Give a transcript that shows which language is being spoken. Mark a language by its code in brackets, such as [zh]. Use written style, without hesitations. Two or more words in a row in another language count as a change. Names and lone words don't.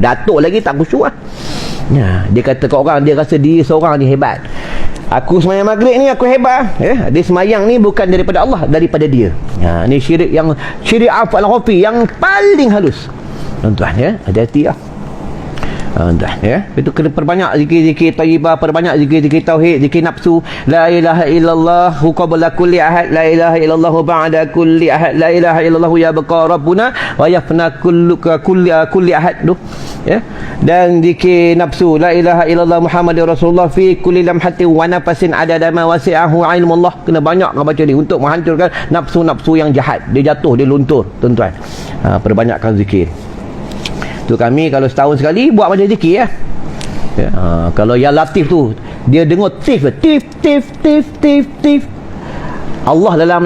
[ms] Datuk lagi tak khusyuk lah. Ya, dia kata kat orang, dia rasa dia seorang ni hebat. Aku semayang maghrib ni aku hebat. Dia semayang ni bukan daripada Allah, daripada dia. Ni syirik afal khafi yang paling halus. Tuan-tuan ya, hati-hati lah. Ya, itu kena perbanyak zikir-zikir thayyibah, perbanyak zikir-zikir tauhid, zikir nafsu, [ar] لا إله إلا الله قبل كل أحد، لا إله إلا الله بعد كل أحد، لا إله إلا الله يبقى ربنا ويفنى كل أحد tu. [ms] Ya, dan zikir nafsu, [ar] لا إله إلا الله محمد رسول الله في كل لمحة ونفس عدد ما وسعه علم الله. [ms] Kena banyak baca ni untuk menghancurkan nafsu-nafsu yang jahat. Dia jatuh, dia luntur, tuan-tuan. Perbanyakkan zikir. Tu kami kalau setahun sekali buat macam zikir ya. Kalau yang latif tu dia dengar tif. Allah dalamnya.